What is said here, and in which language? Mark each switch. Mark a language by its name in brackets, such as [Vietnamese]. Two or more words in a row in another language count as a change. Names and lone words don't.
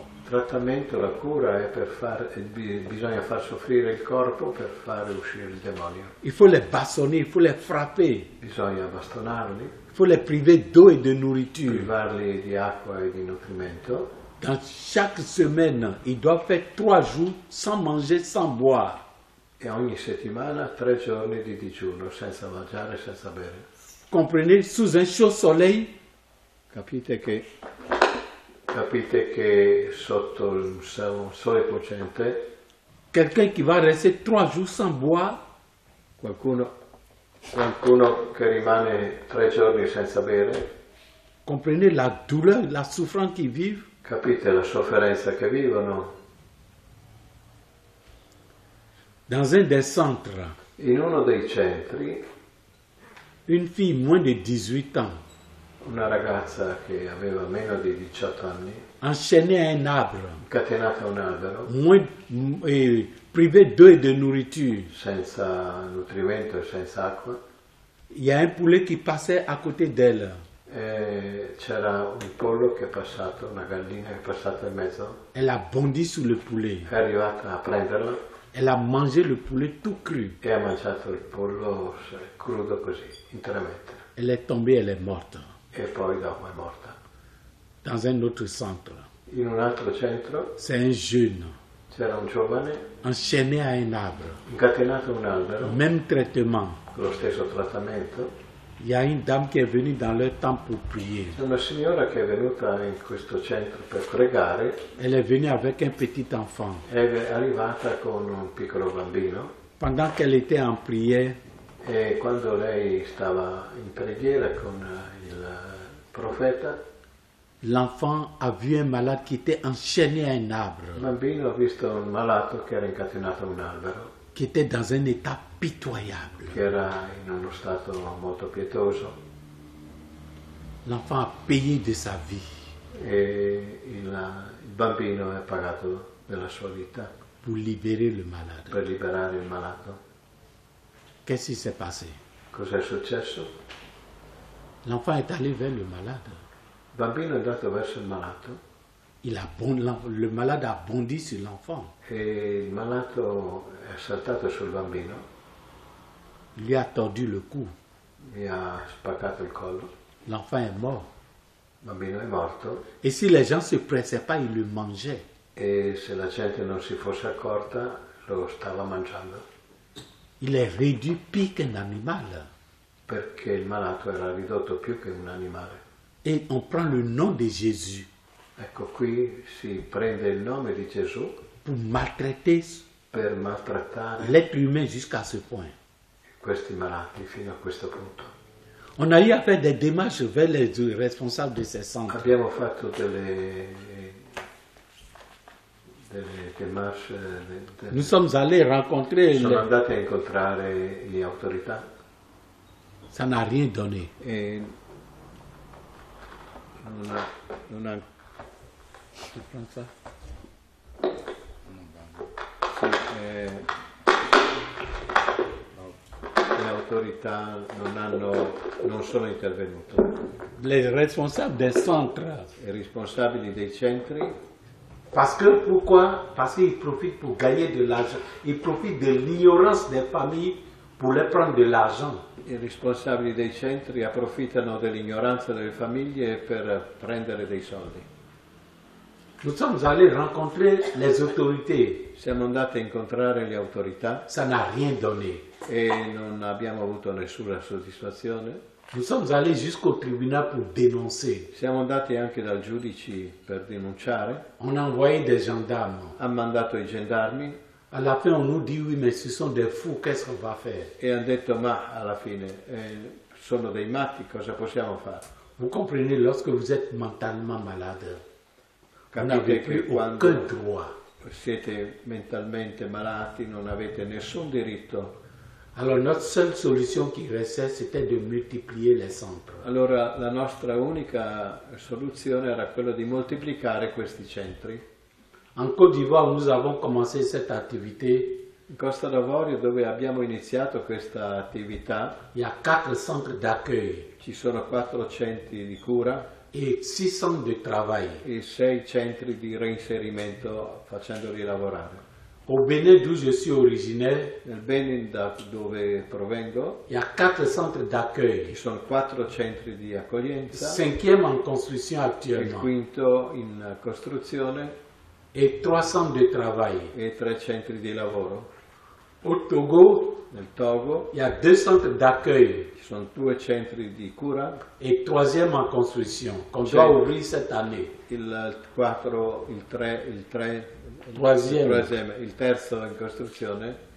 [Italian] Il trattamento, la cura è bisogna far soffrire il corpo per fare uscire il demonio. [French] Il faut les bastonner, il faut les frapper, [Italian] Bisogna bastonarli, [French] il faut les priver d'eau et de nourriture. [Italian] privarli di acqua e di nutrimento. [French] Dans chaque semaine, ils doivent faire 3 jours sans manger, sans boire. [Italian] E ogni settimana 3 giorni di digiuno, senza mangiare, senza bere. [French] Comprenez, sous un chaud soleil, [Italian] Capite che sotto il sole cocente [French] quelqu'un qui va rester 3 jours sans boire, [Italian] qualcuno che rimane 3 giorni senza bere, [French] comprenez la douleur, la souffrance qu'ils vivent. [Italian] capite la sofferenza che vivono. [French] Dans un des centres, [Italian] In uno dei centri [French] une fille moins de 18 ans, [Italian] una ragazza che aveva meno di 18 anni, [French] enchaînée à un arbre, [Italian] incatenata a un albero, [French] privée d'eau et de nourriture. [Italian] senza nutrimento e senza acqua, [French] Il y a un poulet qui passait à côté d'elle. [Italian] e c'era un pollo che è passato, una gallina che è passata in mezzo, [French] Elle a bondi sur le poulet. [Italian] è arrivata a prenderla [French] Elle a mangé le poulet tout cru. [Italian] e ha mangiato il pollo crudo così, interamente, [French] Elle est tombée, elle est morte. [Italian] e poi dopo è morta. [French] Dans un autre centre, [Italian] In un altro centro [French] c'est un jeune [Italian] c'era un giovane [French] enchaîné à un arbre. [Italian] incatenato a un albero, [French] Même traitement. [Italian] con lo stesso trattamento. [French] Il y a une dame qui est venue dans leur temple pour prier. [Italian] C'è una signora che è venuta in questo centro per pregare, [French] Elle est venue avec un petit enfant. [Italian] è arrivata con un piccolo bambino [French] Pendant qu'elle était en prière, [Italian] e quando lei stava in preghiera con il profeta, [French] l'enfant a vu un malade qui était enchaîné à un [Italian] il [French] arbre, [Italian] bambino ha visto un malato che era incatenato a un albero, [French] qui était dans un état pitoyable. [Italian] che era in uno stato molto pietoso, [French] L'enfant a payé de sa vie [Italian] e il bambino è pagato della sua vita [French] pour libérer le malade. [Italian] per liberare il malato. [French] Qu'est-ce qui s'est passé? [Italian] Cos'è successo? [French] L'enfant est allé vers le malade. [Italian] Il bambino è andato verso il malato [French] Le malade a bondi sur l'enfant. [Italian] e il malato è saltato sul bambino, [French] Lui a tordu le cou. [Italian] gli ha spaccato il collo, [French] L'enfant est mort. [Italian] il bambino è morto [French] Et si les gens ne se pressaient pas, ils le mangeaient. [Italian] e se la gente non si fosse accorta lo stava mangiando, [French] Il est réduit pire qu'un animal. [Italian] perché il malato era ridotto più che un animale. [French] Et on prend le nom de Jésus [Italian] Ecco, qui si prende il nome di Gesù [French] pour maltraiter [Italian] per maltrattare [French] l'être humain jusqu'à ce point. [Italian] questi malati fino a questo punto. [French] On a eu à faire des démarches vers les responsables de ces centres. [Italian] Abbiamo fatto delle démarche, [French] Nous sommes allés rencontrer, [Italian] sono andati a incontrare le autorità [French] ça n'a rien donné. [Italian] e non ha [French] Tu prends ça? [Italian] le autorità non sono intervenute. [French] Les responsables des centres. [Italian] I responsabili dei centri. [French] Parce que pourquoi? Parce qu'ils profitent pour gagner de l'argent. Ils profitent de l'ignorance des familles pour les prendre de l'argent. [Italian] I responsabili dei centri approfittano dell'ignoranza delle famiglie per prendere dei soldi. [French] Nous sommes allés rencontrer les autorités. [Italian] Siamo andati a incontrare le autorità. [French] Ça n'a rien donné. [Italian] E non abbiamo avuto nessuna soddisfazione. [French] Nous sommes allés jusqu'au tribunal pour dénoncer. [Italian] Siamo andati anche dal giudice per denunciare. [French] On a envoyé des gendarmes. [Italian] Ha mandato i gendarmi. [French] À la fin, on nous dit oui, mais ce sont des fous, qu'est-ce qu'on va faire? [Italian] E hanno detto ma alla fine sono dei matti, cosa possiamo fare? [French] Vous comprenez, lorsque vous êtes mentalement malade, vous n'avez [Italian] Capite [French] plus [Italian] che quando [French] aucun droit. [Italian] siete mentalmente malati non avete nessun diritto. [French] Alors notre seule solution qui restait, c'était de multiplier les centres. [Italian] Allora la nostra unica soluzione era quella di moltiplicare questi centri. [French] En Côte d'Ivoire, nous avons commencé cette activité. [Italian] In Costa d'Avorio, dove abbiamo iniziato questa attività, [French] Il y a 4 centres d'accueil [Italian] ci sono 4 centri di cura [French] et 6 centres de travail. [Italian] e 6 centri di reinserimento facendoli lavorare. [French] Au Bénin, d'où je suis originaire, [Italian] Nel Benin, da dove provengo, [French] il y a 4 centres [Italian] ci [French] d'accueil. [Italian] sono 4 centri di accoglienza, [French] 5e en construction [Italian] il [French] actuellement [Italian] quinto in costruzione [French] et 3 centres de travail. [Italian] e 3 centri di lavoro. [French] Au Togo, [Italian] Nel Togo [French] il y a 2 centres d'accueil [Italian] ci sono 2 centri di cura, [French] et 3e en construction qu'on Chez- doit ouvrir cette année. [Italian] il 4, il 3, [French] Troisième. [Italian] il terzo in costruzione